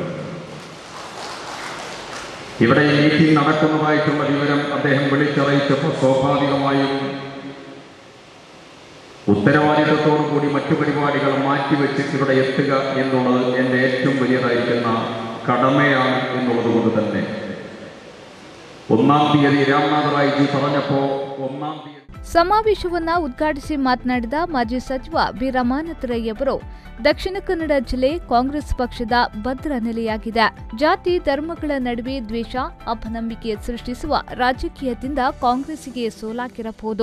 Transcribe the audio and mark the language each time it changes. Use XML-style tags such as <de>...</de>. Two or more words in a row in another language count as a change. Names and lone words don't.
<ml>ഇവിടെ ഈ മീറ്റിംഗ് നടക്കുന്നതായിട്ടുള്ള വിവരം അദ്ദേഹം വിളിച്ചറിയിച്ചപ്പോൾ സ്വാഭാവികമായും ഉത്തരവാദിത്തത്തോടു കൂടി മറ്റു പരിപാടികൾ മാറ്റിവെച്ചിട്ട് ഇവിടെ എത്തുക എന്നുള്ളത് എൻ്റെ ഏറ്റവും വലിയതായിരിക്കുന്ന കടമയാണ് എന്നുള്ളത് കൊണ്ട് തന്നെ 1-ാം തീയതി രാംനാഥ് റായ്ജി പറഞ്ഞപ്പോൾ 1-ാം തീയതി</ml> <kn>ಸಮಾವೇಶವನ್ನು ಉದ್ಘಾಟಿಸಿ ಮಾತನಾಡಿದ ಮಾಜಿ ಸಚಿವ ಬಿ ರಮಾನಾಥ ರೈ ಅವರು, ದಕ್ಷಿಣ ಕನ್ನಡ ಜಿಲ್ಲೆ ಕಾಂಗ್ರೆಸ್ ಪಕ್ಷದ ಭದ್ರ ನೆಲೆಯಾಗಿದೆ. ಜಾತಿ ಧರ್ಮಗಳ ನಡುವೆ ದ್ವೇಷ, ಅಪನಂಬಿಕೆ ಸೃಷ್ಟಿಸುವ ರಾಜಕೀಯದಿಂದ ಕಾಂಗ್ರೆಸ್ಸಿಗೆ ಸೋಲಾಗಿರಬಹುದು.</kn>